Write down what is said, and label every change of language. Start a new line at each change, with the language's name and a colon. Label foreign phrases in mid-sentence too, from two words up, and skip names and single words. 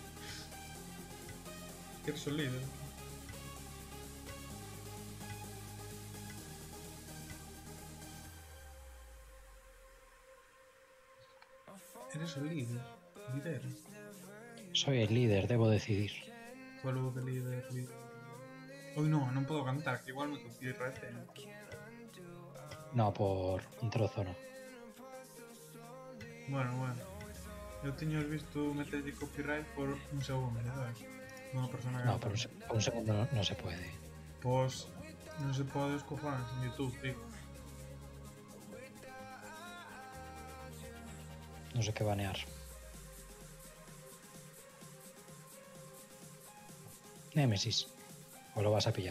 Spanish: Que solido. Eres el líder. Líder. Soy el líder, debo decidir.
English: Follow the líder.
Galician: Uy, non podo cantar, que igual me copyright.
Spanish: No, por un trozo no. Bueno.
Galician: Eu teño visto meter de copyright por un segundo, ¿sabes? Unha persona que...
Spanish: No, por un segundo no se puede.
Galician: Pois non se pode os cojones en YouTube, tío.
Spanish: No sé qué banear. Nemesis. ¿O lo vas a pillar?